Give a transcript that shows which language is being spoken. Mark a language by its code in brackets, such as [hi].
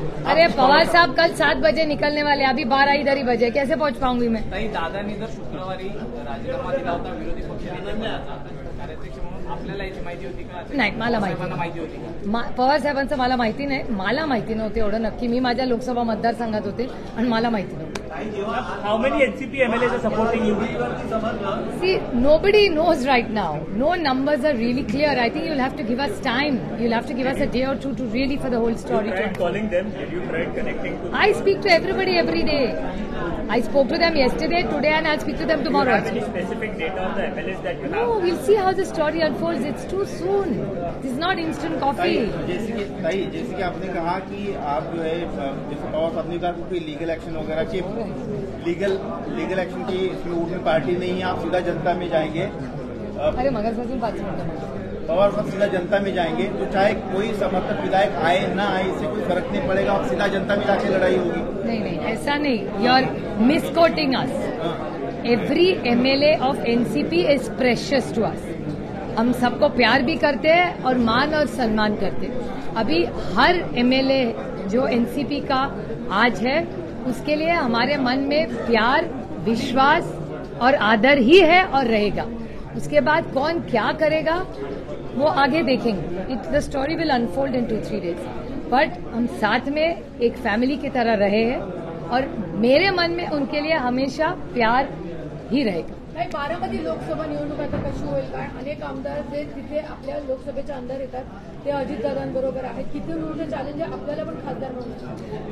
[hi] अरे पवार साहब कल 7 बजे निकलने वाले, अभी 12 इधर ही बजे, कैसे पहुंच पाऊंगी मैं? [mr] दादांनी जर शुक्रवारी राजीनामा दिला होता विरोधी पक्षाने, कार्याध्यक्ष म्हणून आपल्याला याची माहिती होती का? नाही, मला माहिती होती. पवार साहेबांचं मला माहिती नाही. मला माहिती नव्हते एवढं नक्की. मी माझ्या लोकसभा मतदारसंघात होते आणि मला माहिती नव्हतं. [en] How many NCP MLAs are supporting you? See, nobody knows right now. No numbers are really clear. I think you'll have to give us time. You'll have to give us a day or two to really for the whole story. You tried calling them? Did you try connecting to them? I speak to everybody every day. I spoke to them yesterday, today, and I'll speak to them tomorrow. Do you have any specific data on the MLAs that you have? No, we'll see how the story unfolds. It's too soon. This is not instant coffee. [hi] जैसे कि आपने कहा कि आप जो है जैसे पवार साहब ने कहा कोई लीगल एक्शन वगैरह की लीगल एक्शन की इसमें उनमें पार्टी नहीं है, आप सीधा जनता में जाएंगे. अरे मगर पवार साहब सीधा जनता में जाएंगे तो चाहे कोई समर्थक विधायक आए ना आए इससे कोई फर्क नहीं पड़ेगा, आप सीधा जनता में जाके लड़ाई होगी. नहीं, ऐसा नहीं. [en] You are misquoting us. Every MLA of NCP is precious to us. [hi] हम सबको प्यार भी करते हैं और मान और सम्मान करते हैं. अभी हर MLA जो NCP का आज है उसके लिए हमारे मन में प्यार, विश्वास और आदर ही है और रहेगा. उसके बाद कौन क्या करेगा वो आगे देखेंगे. [en] The story will unfold in 2-3 days. [hi] But हम साथ में एक फैमिली की तरह रहे हैं और मेरे मन में उनके लिए हमेशा प्यार ही रहेगा. [mr] बारामती लोकसभा निवडणूक आता कशी होईल? कारण अनेक आमदार जे तिथे आपल्या लोकसभेच्या अंदर येतात ते अजितदादांबरोबर आहेत. किती मोठं चॅलेंज आहे आपल्याला पण खासदार म्हणून.